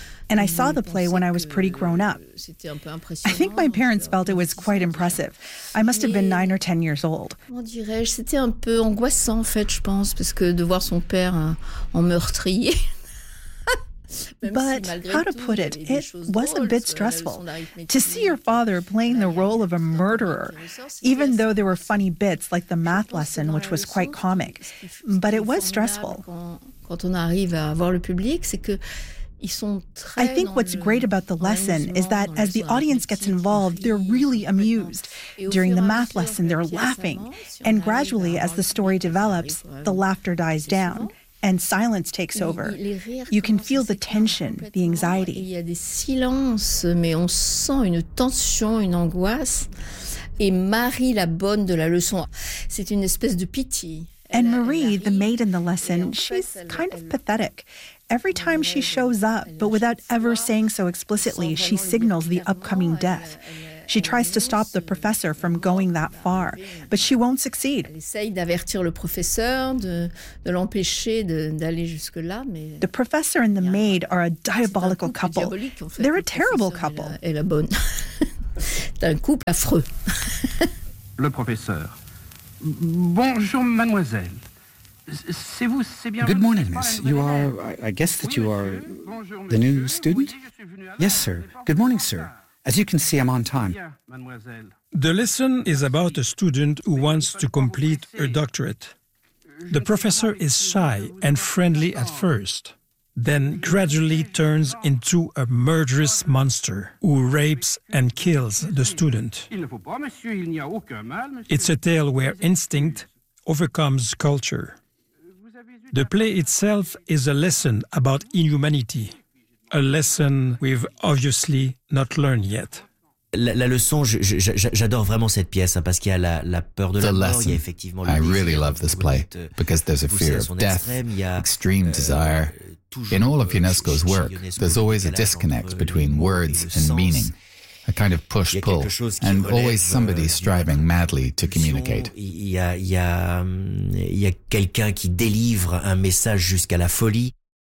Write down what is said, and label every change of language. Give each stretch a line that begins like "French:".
English: And I saw the play when I was pretty grown up. I think my parents felt it was quite impressive. I must have been 9 or 10 years old.
French: Comment dirais-je, c'était un peu angoissant, en fait, je pense, parce que de voir son père en meurtrier.
English: But how to put it, it was a bit stressful. To see your father playing the role of a murderer, even though there were funny bits like the math lesson, which was quite comic. But it was stressful.
French: Quand on arrive à voir le public, c'est que
English: I think what's great about the lesson is that as the audience gets involved, they're really amused. During the math lesson, they're laughing. And gradually, as the story develops, the laughter dies down and silence takes over. You can feel the tension, the anxiety.
French: Et Marie, la bonne de la leçon, c'est une espèce de pitié.
English: And Marie, the maid in the lesson, she's kind of pathetic. Every time she shows up, but without ever saying so explicitly, she signals the upcoming death. She tries to stop the professor from going that far, but she won't succeed.
French: Elle essaye d'avertir le professeur, de l'empêcher d'aller jusque-là, mais...
English: The professor and the maid are a diabolical couple. They're a terrible couple.
French: Et la bonne. T'as un couple affreux. Le professeur. Bonjour, mademoiselle. C'est vous, c'est bien.
English: Good morning, miss. You are, I guess that you are the new student? Yes, sir. Good morning, sir. As you can see, I'm on time. The lesson is about a student who wants to complete her doctorate. The professor is shy and friendly at first, then gradually turns into a murderous monster who rapes and kills the student. It's a tale where instinct overcomes culture. The play itself is a lesson about inhumanity, a lesson we've obviously not learned yet.
French: La leçon, j'adore vraiment cette pièce parce qu'il y a la peur de la mort. Il y a effectivement le
English: I really love this play because there's a fear of death, extreme desire. In all of Ionesco's work, there's always a disconnect between words and meaning, a kind of push-pull, and always somebody striving madly to communicate.
French: Il y a quelqu'un qui délivre un message jusqu'à la folie.